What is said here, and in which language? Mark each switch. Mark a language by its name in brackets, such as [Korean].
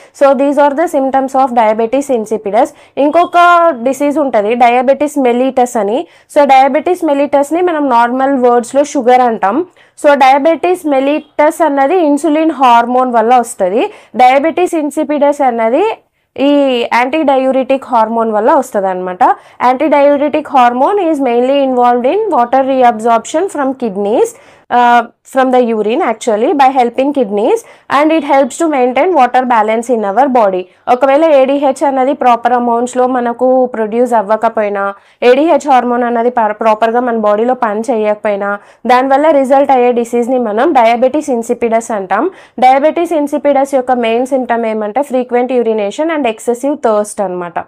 [English] So these are the symptoms of diabetes insipidus. [Telugu] ఇంకొక disease ఉంటుంది diabetes mellitus అని. So diabetes మెలిటస్ని మనం normal వర్డ్స్లో sugar అంటాం. సో డయాబెటిస్ మెలిటస్ అన్నది ఇన్సులిన్ హార్మోన్ వల్ల వస్తుంది. డయాబెటిస్ ఇన్సిపిడస్ అన్నది ఈ యాంటీ డయూరిటిక్ హార్మోన్ వల్ల వస్తుంది అనమాట. [English] Anti diuretic hormone is mainly involved in water reabsorption from kidneys, from the urine actually by helping kidneys, and it helps to maintain water balance in our body. [Telugu] ఒకవేళ ADH అన్నది proper అమౌంట్స్లో మనకు produce అవ్వకపోయినా, ADH hormone అన్నది ప్రాపర్గా మన బాడీలో పని చేయకపోయినా దానివల్ల రిజల్ట్ అయ్యే డిసీజ్ని మనం డయాబెటిస్ ఇన్సిపిడస్ అంటాం. డయాబెటిస్ ఇన్సిపిడస్ యొక్క మెయిన్ సిమ్టమ్ ఏమంటే [English] frequent urination and excessive thirst [Telugu] అనమాట.